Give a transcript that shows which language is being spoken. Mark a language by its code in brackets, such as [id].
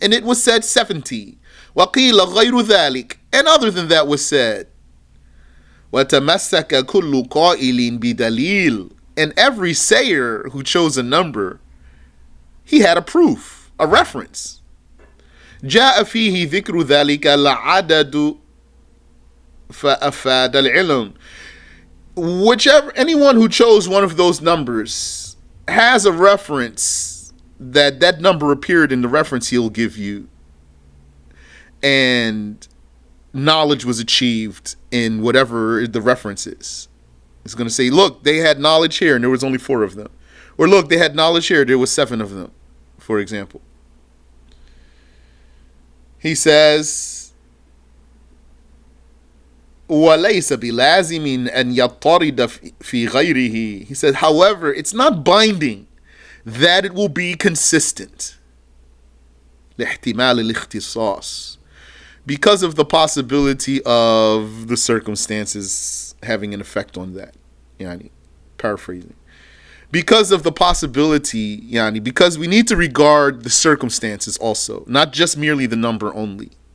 [en] And it was said 70. [ar] وَقِيلَ غَيْرُ ذَلِكَ. [en] And other than that was said. [ar] وَتَمَسَّكَ كُلُّ قَائِلٍ بِدَلِيلٍ. [en] And every sayer who chose a number, he had a proof, a reference. [ar] جاء فيه ذكر ذلك العدد فأفاد العلم. [en] Anyone who chose one of those numbers has a reference that number appeared in the reference he'll give you, and knowledge was achieved in whatever the reference is. It's going to say, look, they had knowledge here and there was only 4 of them. Or look, they had knowledge here, there was 7 of them, for example. He says, [ar] وَلَيْسَ بِلَازِمٍ أَنْ يَطَّرِدَ فِي غَيْرِهِ. [en] He said, however, it's not binding that it will be consistent. [ar] لِاحْتِمَالِ الِاخْتِصَاص. [en] Because of the possibility of the circumstances having an effect on that. Yani, paraphrasing. Because of the possibility, yani, because we need to regard the circumstances also, not just merely the number only.